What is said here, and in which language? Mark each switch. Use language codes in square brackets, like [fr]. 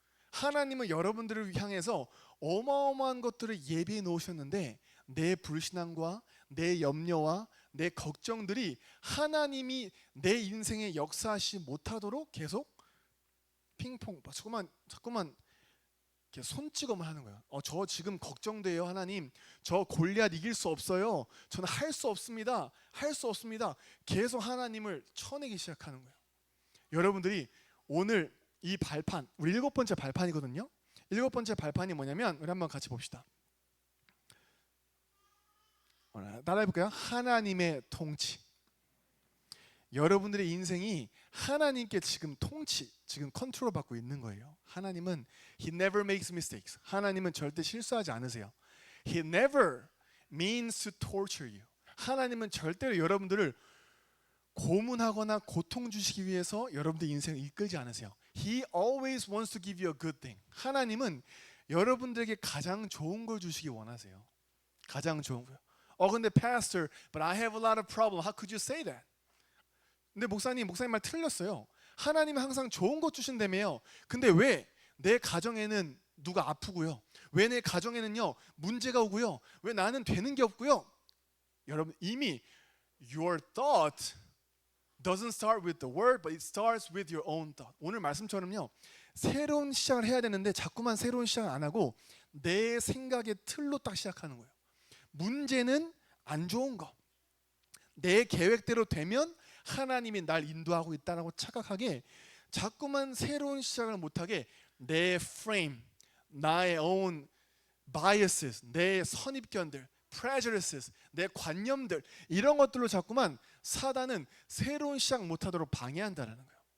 [ko] 하나님은 여러분들을 향해서 어마어마한 것들을 예비해 놓으셨는데 내 불신앙과 내 염려와 내 걱정들이 하나님이 내 인생에 역사하지 못하도록 계속 핑퐁 자꾸만 이렇게 손찌검을 하는 거예요. 저 지금 걱정돼요, 하나님. 저 골리앗 이길 수 없어요. 저는 할 수 없습니다. 할 수 없습니다. 계속 하나님을 쳐내기 시작하는 거예요. 여러분들이 오늘 이 발판, 우리 7번째 발판이거든요. 7번째 발판이 뭐냐면 우리 한번 같이 봅시다. 따라해볼까요? 하나님의 통치. 여러분들의 인생이 하나님께 지금 지금 컨트롤 받고 있는 거예요. 하나님은 [en] He never makes mistakes. [ko] 하나님은 절대 실수하지 않으세요. [en] He never means to torture you. [ko] 하나님은 절대로 여러분들을 고문하거나 고통 주시기 위해서 여러분들 인생을 이끌지 않으세요. [en] He always wants to give you a good thing. [ko] 하나님은 여러분들에게 가장 좋은 걸 주시기 원하세요. 가장 좋은 거요. 근데 [en] pastor, but I have a lot of problem. How could you say that? [ko] 근데 목사님 말 틀렸어요. 하나님은 항상 좋은 것 주신다며요. 근데 왜 내 가정에는 누가 아프고요? 왜 내 가정에는요 문제가 오고요? 왜 나는 되는 게 없고요? 여러분 이미 [en] your thought doesn't start with the word, but it starts with your own thought. [ko] 오늘 말씀처럼요 새로운 시작을 해야 되는데 자꾸만 새로운 시작을 안 하고 내 생각의 틀로 딱 시작하는 거예요. 문제는 안 좋은 거. 내 계획대로 되면 하나님이 날 인도하고 있다라고 착각하게 자꾸만 새로운 시작을 못하게 내 frame, 나의 own biases, 내 선입견들, prejudices, 내 관념들 이런 것들로 자꾸만 사단은 새로운 시작 못하도록 방해한다는 거예요.